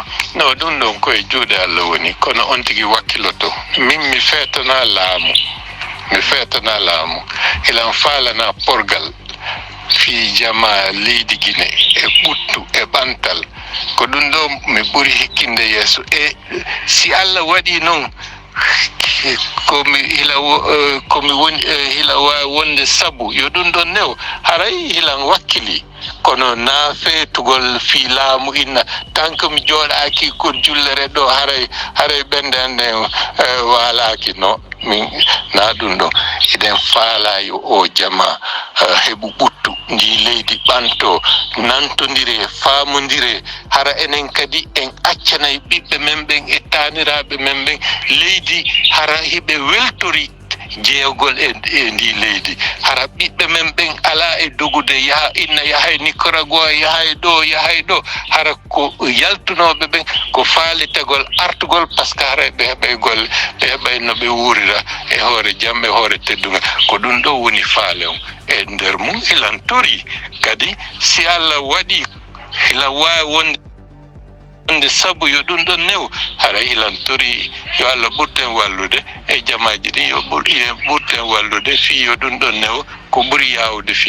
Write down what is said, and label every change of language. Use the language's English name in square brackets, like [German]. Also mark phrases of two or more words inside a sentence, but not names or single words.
[Fula] non ɗum ɗon koye juuɗe Allah woni kono on tigui wakkilotto min mi feetana laamu ilan faalana porgal fi jama leydi Guinée e ɓuttu e ɓantal ko ɗum ɗo mi ɓuri hikkinde yeeso e si Allah waɗi noon komi woni hila wawi wonde sabu yo ɗum ɗon new haray hilan wakkili kono na feetugol fi laamu inna [French] tant que [Fula] mi jooɗaki ko jullere ɗo haray ɓende ande walaki no min na ɗum ɗon eɗen faalayo o jama heɓu ɓuttu ndi leydi ɓanto nantodire famodire hara enen kadi en accanay ɓiɓɓe men ɓen e taniraɓe men ɓen leydi hara hiɓe weltori jeeyogol e ndi leydi hara ɓiɓɓe men ɓen ala e dogude inna yahay Nicaragua yahay ɗo hara ko yaltunoɓe ɓen ko faalitagol artugol [French] par ce que [Fula] hara ɓe heɓay golle ɓe heɓay no ɓe wuurira e hoore jaam e hoore teddugal ko ɗum ɗo woni faale on e nder mum ilan tori kadi si Allah waɗi ila wawi wonde sabu yo ɗum ɗon new hara ilan tori yo Allah ɓurten wallude e jamaji ɗin yo ɓurten wallude fi yo ɗum ɗon new ko ɓuri yawde fi